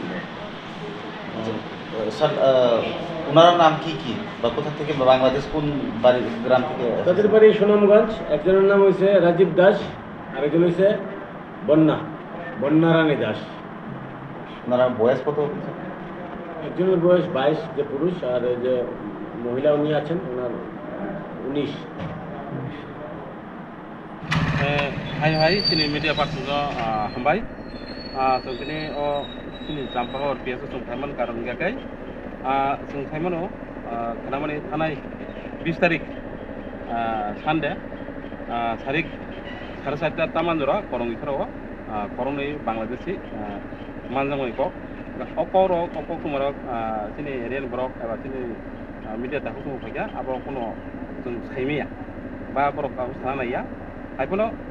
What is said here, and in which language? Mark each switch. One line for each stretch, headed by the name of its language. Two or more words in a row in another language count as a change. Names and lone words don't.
Bangla: স্যার ওনার নাম কি কি বা কোথা থেকে বাংলাদেশ কোন বাড়ি গ্রাম থেকে? তাদের বাড়ি সুনামগঞ্জ। একজনের নাম হয়েছে রাজীব দাস, আরেকজন হয়েছে বন্যা রানী দাস। ওনারা বয়স কত? একজনের বয়স 22 যে পুরুষ, আর যে মহিলা উনি আছেন ওনার 19।
Kok Borok: हाई सिनी
English: media person
Kok Borok: हामबाय जोंनि सिनी चाम्पावर PS जोंथायमोन कारण गैयाखै जोंथायमोन खानामानि थानाय 20 तारिख सानडे तारिख 4:30 तामानजरा करंगिफोराव करंनि बांलादेशी मानजांमनि कक अकरक कुमारक सिनी रेल ब्रक एबा सिनी मीडिया दाखौ फैया आबो कोनो जों साइमिया बा ब्रक सानाया आइफोनो